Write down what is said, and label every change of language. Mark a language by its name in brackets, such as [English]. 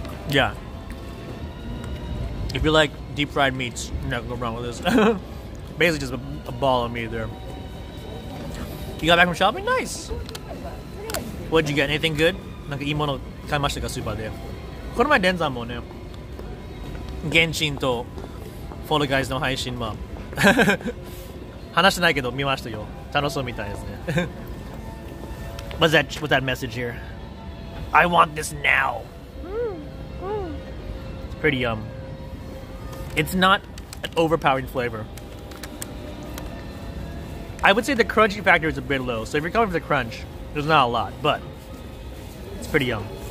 [English] Yeah. If you like deep fried meats, you're not gonna go wrong with this. Basically just a ball of meat there. You got back from shopping? Nice! What'd you get? Anything good? [Japanese] なんかいいもの買いましたか、スーパーで。この前、デンさんもね、原神とフォールガイズの配信も話してないけど見ましたよ。楽しそうみたいですね。 [English] What's that message here? I want this now. It's pretty yum. It's not an overpowering flavor. I would say the crunchy factor is a bit low. So if you're coming for the crunch, there's not a lot, but it's pretty yum.